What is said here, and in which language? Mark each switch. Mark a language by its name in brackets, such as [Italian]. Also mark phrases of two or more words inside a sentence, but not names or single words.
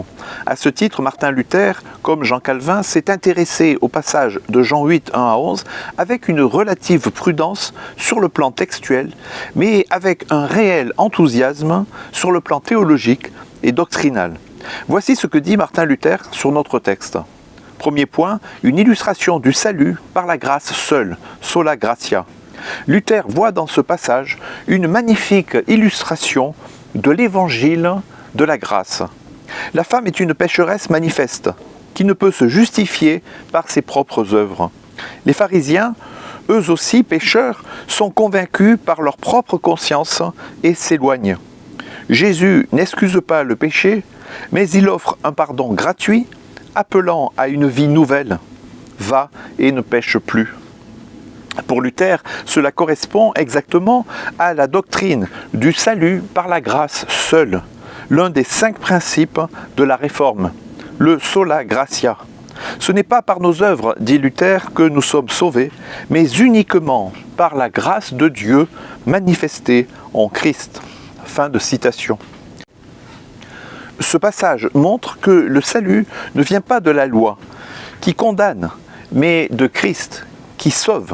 [French] À ce titre, Martin Luther, comme Jean Calvin, s'est intéressé au passage de Jean 8, 1 à 11 avec une relative prudence sur le plan textuel, mais avec un réel enthousiasme sur le plan théologique et doctrinal. Voici ce que dit Martin Luther sur notre texte. Premier point, une illustration du salut par la grâce seule, [Latin] sola gratia. [French] Luther voit dans ce passage une magnifique illustration de l'évangile de la grâce. La femme est une pécheresse manifeste, qui ne peut se justifier par ses propres œuvres. Les pharisiens, eux aussi pécheurs, sont convaincus par leur propre conscience et s'éloignent. Jésus n'excuse pas le péché, mais il offre un pardon gratuit, appelant à une vie nouvelle. Va et ne pêche plus. Pour Luther, cela correspond exactement à la doctrine du salut par la grâce seule, l'un des 5 principes de la Réforme, le [Latin] sola gratia. [French] Ce n'est pas par nos œuvres, dit Luther, que nous sommes sauvés, mais uniquement par la grâce de Dieu manifestée en Christ. Fin de citation. Ce passage montre que le salut ne vient pas de la loi, qui condamne, mais de Christ, qui sauve.